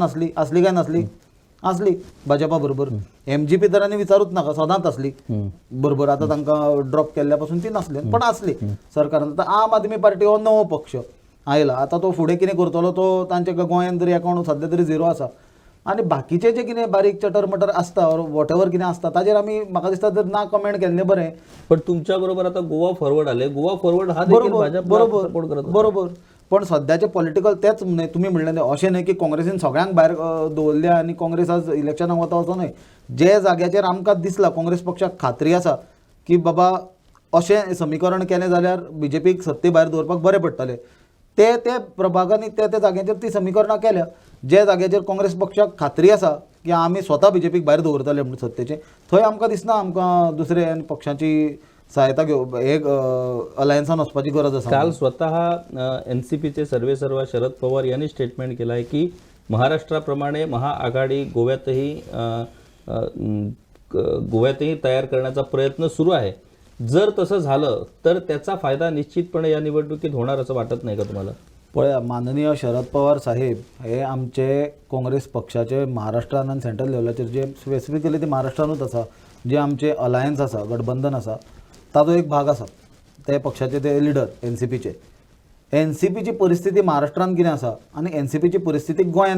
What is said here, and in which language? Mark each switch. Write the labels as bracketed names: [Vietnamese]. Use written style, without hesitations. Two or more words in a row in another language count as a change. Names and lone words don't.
[Konkani] असली काय नासली असली भाजपा बरोबर MGP तरांनी विचारूच नाका सदांच असली बरोबर आता तांकां ड्रॉप केल्ल्या पासून ती नासली पण असली सरकारान आता आम आदमी पार्टी हो नवो पक्ष आयला आता तो फुडें कितें करतलो तो तांच्या गोंयांत तरी अकाउंट सध्या तरी झिरो आसा आनी बाकीचे जे कितें बारीक चटर मटर आसता [English] what ever [Konkani] कितें आसता ताजेर आमी म्हाका दिसता जर ना कमेंट केल्लें बरें [Marathi] पण तुमच्या बरोबर आता गोवा फॉरवर्ड आले गोवा फॉरवर्ड हा देखील भाजपला सपोर्ट करत होता. [Konkani] बरोबर पण सध्याचे पॉलिटिकल तेच तुमी म्हणलें न्ही अशें न्ही की काँग्रेसीन सगळ्यांक भायर दवरल्या आनी काँग्रेस आज इलेक्शनाक वता असो न्हय जे जाग्याचेर आमकां दिसला काँग्रेस पक्षाक खात्री आसा की बाबा अशें समीकरण केलें जाल्यार BJPक सत्ते भायर दवरपाक बरें पडटलें ते प्रभागांनी त्या जाग्याचेर ती समीकरणां केल्या जे जाग्याचेर काँग्रेस पक्षाक खात्री आसा की आमी स्वता BJPक भायर दवरतले म्हणून सत्तेचे थंय आमकां दिसना आमकां दुसरे पक्षांची सहायता घेवप एक अलायन्सान वचपाची गरज आसा [Marathi] काल स्वतः NCPचे सर्वेसर्वा शरद पवार यांनी स्टेटमेंट केलं आहे की महाराष्ट्राप्रमाणे महाआघाडी गोव्यातही तयार करण्याचा प्रयत्न सुरू आहे जर तसं झालं तर त्याचा फायदा निश्चितपणे या निवडणुकीत होणार असं वाटत नाही का तुम्हाला [Konkani] पळया माननीय शरद पवार साहेब हे आमचे काँग्रेस पक्षाचे महाराष्ट्रान आनी सेंट्रल लेवलाचेर जे स्पेसिफिकली ते महाराष्ट्रानूच आसा जे आमचे अलायन्स आसा गठबंधन आसा ताचो एक भाग आसा ते पक्षाचे ते लिडर NCPचे NCPची परिस्थिती महाराष्ट्रान कितें आसा आनी NCPची परिस्थिती गोंयान